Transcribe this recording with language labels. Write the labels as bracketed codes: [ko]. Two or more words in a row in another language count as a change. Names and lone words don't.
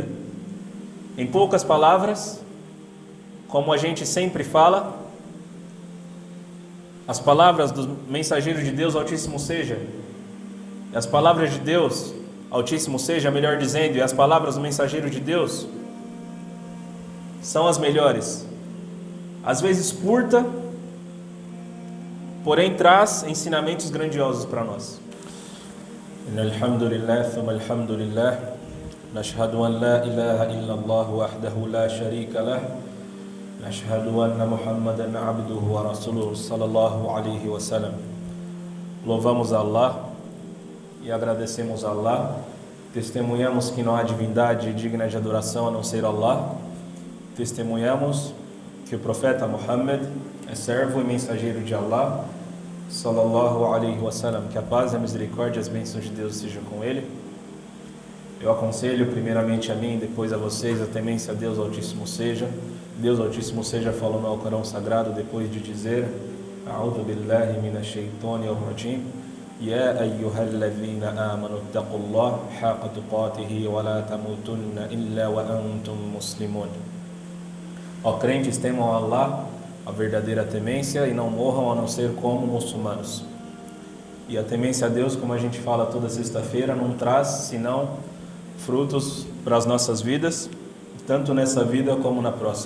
[pt] Em poucas palavras, como a gente sempre fala, as palavras do mensageiro de Deus Altíssimo seja, e as palavras de Deus Altíssimo seja, melhor dizendo, e as palavras do mensageiro de Deus são as melhores. Às vezes curta, porém traz ensinamentos grandiosos para nós. [ar] الحمد لله، ثم الحمد لله، نشهد أن لا إله إلا الله وحده لا شريك له، نشهد أن محمدا عبده ورسوله صلى الله عليه وسلم. [pt] Louvamos a Allah e agradecemos a Allah, testemunhamos que não há divindade digna de adoração a não ser Allah, testemunhamos que o profeta Muhammad é servo e mensageiro de Allah, [ar] صلى الله عليه وسلم, [pt] que a paz, a misericórdia e as bênçãos de Deus sejam com ele. Eu aconselho primeiramente a mim e depois a vocês a temência a Deus Altíssimo seja. Deus Altíssimo seja falou no Alcorão Sagrado depois de dizer: [ar] أعوذ بالله من الشيطان الرجيم. يا أيها الذين آمنوا اتقوا الله حق تقاته ولا تموتن إلا وأنتم مسلمون. [pt] Ó crentes, temam a Allah, a verdadeira temência, e não morram a não ser como muçulmanos. E a temência a Deus, como a gente fala toda sexta-feira, não traz senão frutos para as nossas vidas, tanto nessa vida como na próxima.